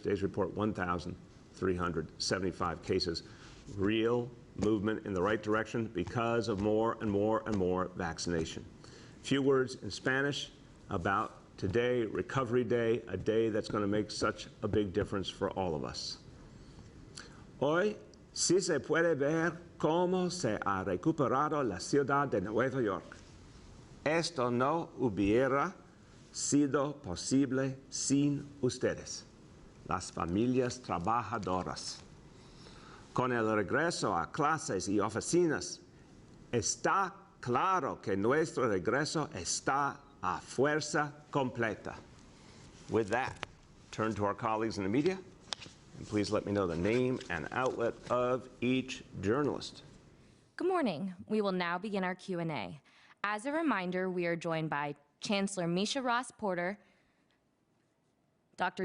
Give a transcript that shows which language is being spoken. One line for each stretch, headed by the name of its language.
English: Today's report, 1,375 cases. Real movement in the right direction because of more and more and more vaccination. Few words in Spanish about today, Recovery Day, a day that's going to make such a big difference for all of us.
Spanish: Hoy sí se puede ver cómo se ha recuperado la ciudad de Nueva York. Esto no hubiera sido posible sin ustedes, las familias trabajadoras. Con el regreso a clases y oficinas, está claro que nuestro regreso está a fuerza completa.
English: With that, turn to our colleagues in the media, and please let me know the name and outlet of each journalist. Good morning. We will now begin our Q&A. As a reminder, we are joined by Chancellor Misha Ross Porter, Dr.